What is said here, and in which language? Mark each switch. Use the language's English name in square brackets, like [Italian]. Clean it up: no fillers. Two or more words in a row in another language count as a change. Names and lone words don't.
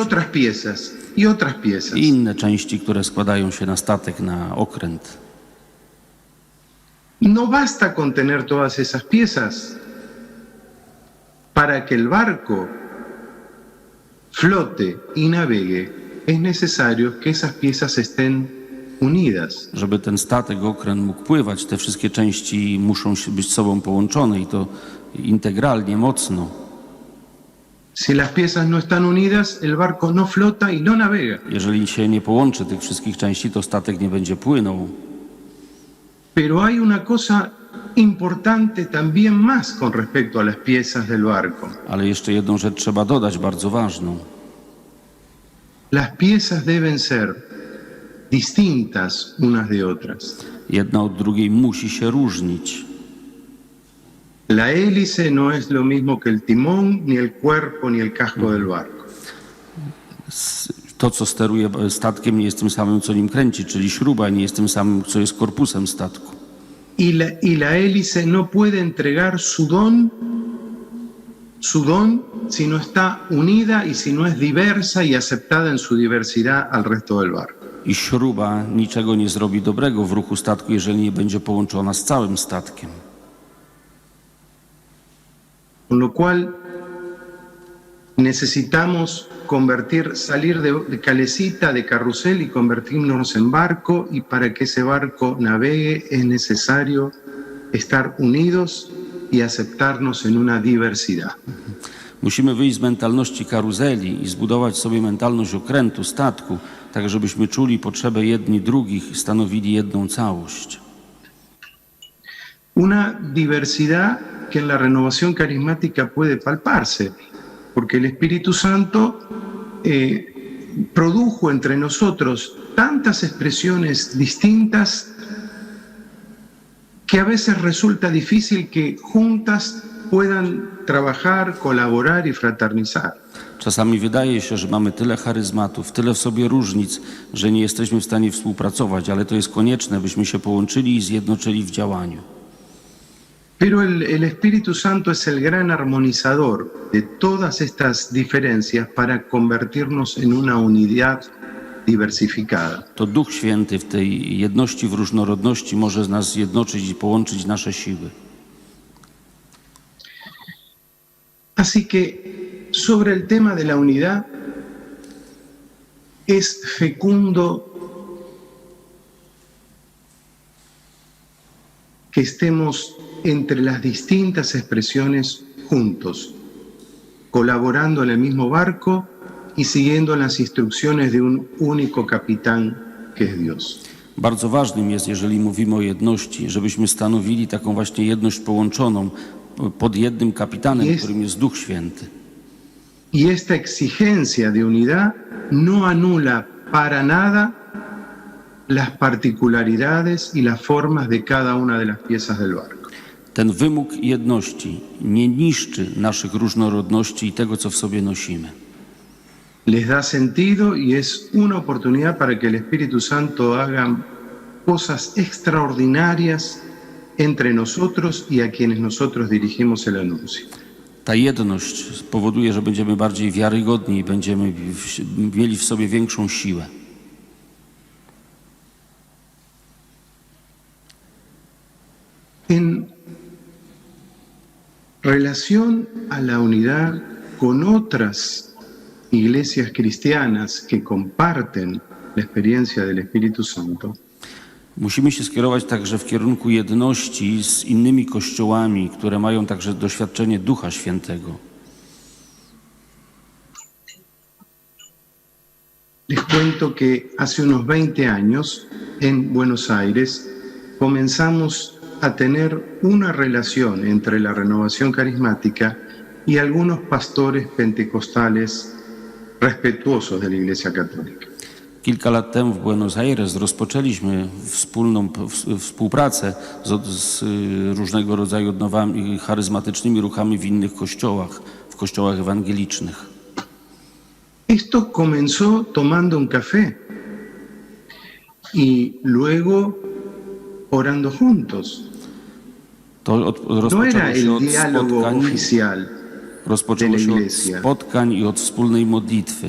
[Spanish] Y otras piezas, y otras piezas. [Polish] I inne części, które składają się na statek, na okręt. [Spanish] No basta con tener todas esas piezas. Para que el barco flote y navegue, es necesario que esas piezas estén unidas. [Polish] Żeby ten statek, okręt mógł pływać, te wszystkie części muszą być z sobą połączone i to integralnie, mocno. [Spanish] Si las piezas no están unidas, el barco no flota y no navega. [Polish] Jeżeli się nie połączy tych wszystkich części, to statek nie będzie płynął. [Spanish] Pero hay una cosa importante también más con respecto a las piezas del barco. [Polish] Ale jeszcze jedną rzecz trzeba dodać, bardzo ważną. [Spanish] Las piezas deben ser distintas unas de otras. [Polish] Jedna od drugiej musi się różnić. [Spanish] La hélice no es lo mismo que el timón, ni el cuerpo, ni el casco del barco. [Polish] To, co steruje statkiem, nie jest tym samym, co nim kręci, czyli śruba nie jest tym samym, co jest korpusem statku. [Spanish] Y la hélice no puede entregar su don si no está unida y si no es diversa y aceptada en su diversidad al resto del barco. [Polish] I śruba niczego nie zrobi dobrego w ruchu statku, jeżeli nie będzie połączona z całym statkiem. [Spanish] Con lo cual necesitamos salir de calecita, de carrusel y convertirnos en barco, y para que ese barco navegue es necesario estar unidos y aceptarnos en una diversidad. [Polish] Musimy wyjść z mentalności karuzeli i zbudować sobie mentalność okrętu, statku, tak żebyśmy czuli potrzebę jedni drugich i stanowili jedną całość. [Spanish] Una diversidad que en la renovación carismática puede palparse, porque el Espíritu Santo produjo entre nosotros tantas expresiones distintas que a veces resulta difícil que juntas puedan trabajar, colaborar y fraternizar. [Polish] Czasami wydaje się, że mamy tyle charyzmatów, tyle w sobie różnic, że nie jesteśmy w stanie współpracować, ale to jest konieczne, byśmy się połączyli i zjednoczyli w działaniu. [Spanish] Pero el Espíritu Santo es el gran armonizador de todas estas diferencias para convertirnos en una unidad diversificada. [Polish] To Duch Święty w tej jedności, w różnorodności może nas zjednoczyć i połączyć nasze siły. [Spanish] Así que sobre el tema de la unidad es fecundo que estemos entre las distintas expresiones juntos, colaborando en el mismo barco y siguiendo las instrucciones de un único capitán que es Dios. [Polish] Bardzo ważnym jest, jeżeli mówimy o jedności, żebyśmy stanowili taką właśnie jedność połączoną pod jednym kapitanem, którym jest Duch Święty. [Spanish] Y esta exigencia de unidad no anula para nada las particularidades y las formas de cada una de las piezas del barco. [Polish] Ten wymóg jedności nie niszczy naszych różnorodności i tego, co w sobie nosimy. [Spanish] Les da sentido y es una oportunidad para que el Espíritu Santo haga cosas extraordinarias entre nosotros y a quienes nosotros dirigimos el anuncio. [Polish] Ta jedność spowoduje, że będziemy bardziej wiarygodni i będziemy mieli w sobie większą siłę. [Spanish] En relación a la unidad con otras iglesias cristianas que comparten la experiencia del Espíritu Santo, [Polish] Musimy się skierować także w kierunku jedności z innymi kościołami, które mają także doświadczenie Ducha Świętego. [Spanish] les cuento que hace unos 20 años en Buenos Aires comenzamos a tener una relación entre la renovación carismática y algunos pastores pentecostales respetuosos de la Iglesia Católica. [Polish] Kilka lat temu w Buenos Aires rozpoczęliśmy wspólną współpracę z różnego rodzaju odnowami, charyzmatycznymi ruchami w innych kościołach, w kościołach ewangelicznych. [Spanish] Esto comenzó tomando un café y luego orando juntos. [Polish] To [Spanish] No era [Polish] rozpoczęło się [Spanish] el [Polish] od [Spanish] diálogo [Polish] spotkań, [Spanish] oficial. [Polish] rozpoczęło się od spotkań i od wspólnej modlitwy.